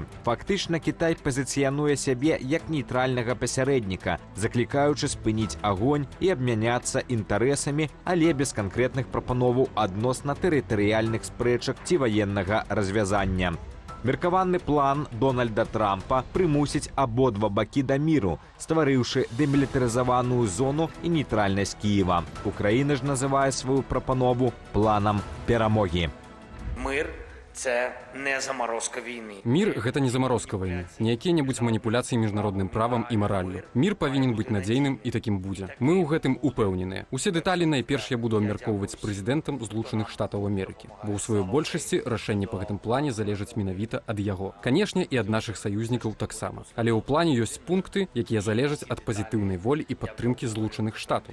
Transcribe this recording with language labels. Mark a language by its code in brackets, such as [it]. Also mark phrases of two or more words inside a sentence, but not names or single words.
[be] Фактычна Кітай пазіцыянуе сябе як нейтральнага пасярэдніка, заклікаючы спыніць агонь і абмяняцца інтарэсамі, але без канкрэтных прапановаў адносна тэрытарыяльных спрэчак ці ваеннага развязання. Меркаваны план Дональда Трампа прымусіць абодва бакі да міру, стварыўшы дэмілітарызаваную зону і нейтральнасць Кіева. Украіна ж называе сваю прапанову планам перамогі. [uk] Мир – це не заморозка війны. [be] Мир – гэта не заморозка войны, не якія-небудзь маніпуляцыі міжнародным правам і мараллю. Мир павінен быць надзейным і такім будзе. Мы ў гэтым упэўненыя. Усе дэталі найперш я буду абмяркоўваць з прэзідэнтам Злучаных Штатаў Амерыкі, бо ў сваёй большасці рашэнне па гэтым плане залежыць менавіта ад яго. Канешне, і ад нашых саюзнікаў таксама. Але ў плане ёсць пункты, якія залежаць ад пазітыўнай волі і падтрымкі Злучаных Штатаў.